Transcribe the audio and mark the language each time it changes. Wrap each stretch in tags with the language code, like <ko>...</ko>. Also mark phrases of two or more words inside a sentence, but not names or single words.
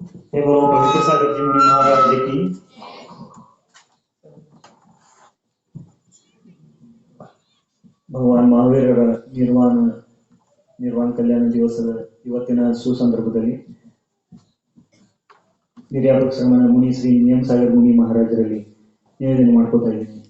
<hi>हे बोलो पवित्र सागर जी मुनि महाराज की।</hi> <kn>ಭಗವಾನ್ ಮಹಾವೀರರ ನಿರ್ವಾಣ ಕಲ್ಯಾಣ ದಿವಸದ ಇವತ್ತಿನ ಸುಸಂದರ್ಭದಲ್ಲಿ ನಿರ್ಯಾಪಕ ಶ್ರಮಣ ಮುನಿ ಶ್ರೀ ನಿಯಮ್ ಸಾಗರ್ ಮುನಿ ಮಹಾರಾಜರಲ್ಲಿ ನಿವೇದನೆ ಮಾಡ್ಕೋತಾ ಇದ್ದೀನಿ.</kn>